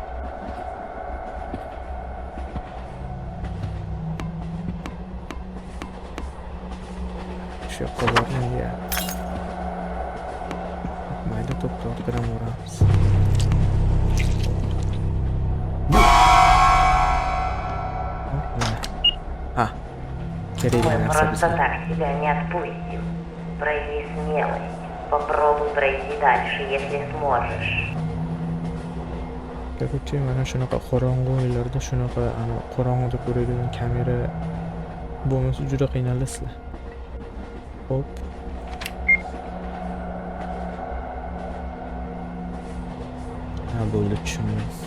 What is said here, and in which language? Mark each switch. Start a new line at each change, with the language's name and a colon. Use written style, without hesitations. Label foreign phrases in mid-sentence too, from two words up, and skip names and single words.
Uzbek: Shu yoqqa borgin deyapti. Mayda to'pni orqadan uramiz. Ha, kerak
Russian: Мы
Uzbek: narsa
Russian: просто
Uzbek: bizga.
Russian: так тебя не отпустим. Прояви смелость. Попробуй пройти дальше, если сможешь.
Uzbek: Ko'pchi mana shunaqa qorong'u o'yinlarda shunaqa qorong'uda ko'radigan kamera bo'lmasa juda qiynalasizlar. Hop. Ha, bo'ldi, tushundim.